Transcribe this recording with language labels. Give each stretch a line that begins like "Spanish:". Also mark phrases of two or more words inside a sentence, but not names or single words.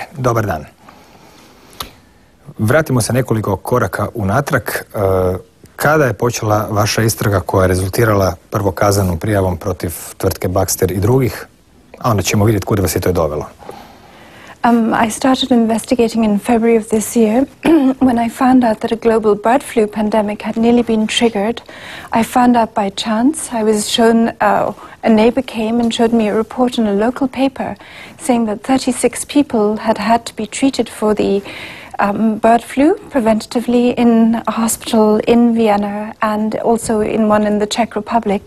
Croatian: Dobar dan. Vratimo se nekoliko koraka unatrag. Kada je počela vaša istraga koja je rezultirala prvo kaznenom prijavom protiv tvrtke Baxter i drugih, a onda ćemo vidjeti kuda vas je to dovelo?
English: I started investigating in February of this year when I found out that a global bird flu pandemic had nearly been triggered. I found out by chance. I was shown, a neighbor came and showed me a report in a local paper saying that 36 people had to be treated for the bird flu preventatively in a hospital in Vienna and also in one in the Czech Republic.